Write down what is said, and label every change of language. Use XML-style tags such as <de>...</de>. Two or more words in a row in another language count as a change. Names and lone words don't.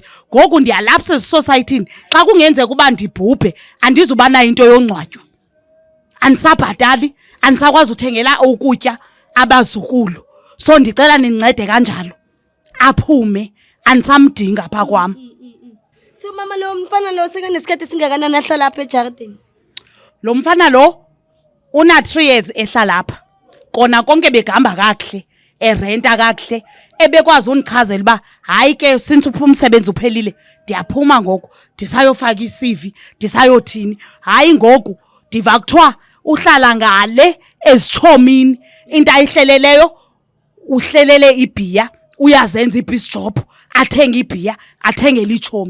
<xh>Ngoku ndiyalapsa esociety xa kungenzeka kuba ndibhubhe andizuba na into yongcwatywa. Andisabhatali andisakwazi uthengela ukutya abazukulu. So ndicela nincede kanjalo aphume andisamdinga pha kwam. So mama lo mfana lo sekanesikhathi singakanani ahlala lapha eJardini? Lo mfana lo una 3 years ehlala lapha. Kona konke begamba kakuhle erenta kakuhle ebekwazi unichazela ba hayi ke since umsebenzi uphelile ndiyaphuma ngoku ndisayofaka iCV ndisayothini. Hayi ngoku diva kuthiwa uhlala ngale ezithomini into ayihleleleyo uhlelele ibhiya uyazenza ibis job athenga ibhiya athengele ichomi.</xh>